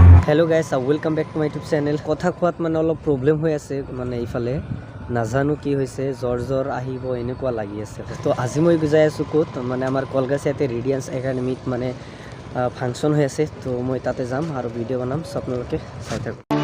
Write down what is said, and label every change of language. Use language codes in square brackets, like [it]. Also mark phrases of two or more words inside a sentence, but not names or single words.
[en] hello guys welcome back to my YouTube channel. [as] কথা কোৱাত মানে অলপ প্ৰব্লেম হৈ আছে মানে ইফালে নাজানো কি হৈছে জ্বৰ আহিব এনেকুৱা লাগি আছে। তো আজি মই যাই আছো ক'ত মানে আমাৰ কলগাছিয়াতে ৰেডিয়েন্স একাডেমিত মানে ফাংচন হৈ আছে। তো মই তাতে যাম আৰু ভিডিঅ' বনাম, সো আপোনালোকে চাই থাকক।